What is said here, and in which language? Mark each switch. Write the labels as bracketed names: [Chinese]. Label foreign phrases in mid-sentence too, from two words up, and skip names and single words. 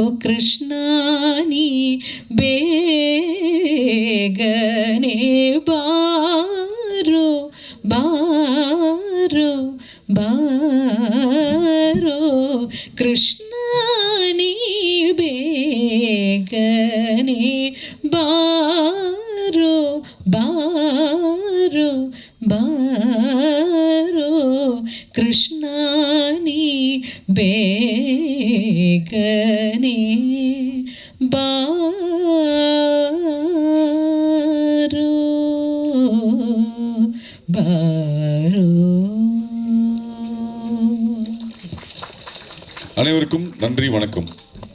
[Kannada] ಕೃಷ್ಣಾ ನೀ ಬೇಗನೆ ಬಾರೋ ಬಾರೋ ಬಾರೋ ಕೃಷ್ಣ ನೀ ಬೇಗನೆ ಬಾರೋ ಬಾರೋ ಬಾರೋ ಕೃಷ್ಣ ನೀ ಬೇಗನೆ ಬಾರೋ ಬಾರೋ. [Tamil] அனைவருக்கும் நன்றி, வணக்கம்.